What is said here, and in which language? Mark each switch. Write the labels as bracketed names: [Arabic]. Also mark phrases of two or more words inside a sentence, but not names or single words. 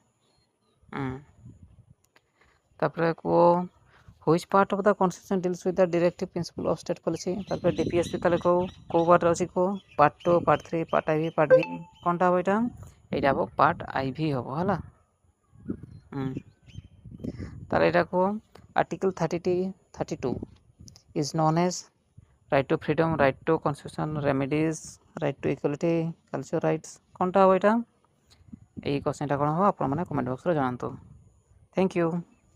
[Odia] ତାପରେ କୁହ [English] which part of the constitution deals with the directive principle of state policy [Odia] ତାପରେ DPSP ତାହେଲେ କେଉଁ ପାର୍ଟରେ ଅଛି କୁହ [English] part 2 part 3 part IV part V [Odia] କ'ଣଟା ହେବ ଏଇଟା ହେବ [English] part IV [Odia] ହେବ ହେଲା ତାହେଲେ ଏଇଟା କୁହ ଆର୍ଟିକଲ୍ 32 [English] is known as right to freedom, right to constitution remedies, right to equality, cultural rights [Odia] କ'ଣଟା ହେବ ଏଇଟା ଏଇ କ୍ୱେଶ୍ଚନଟା କ'ଣ ହେବ ଆପଣମାନେ [English] comment box [Odia] ଜଣାନ୍ତୁ। [English] thank you.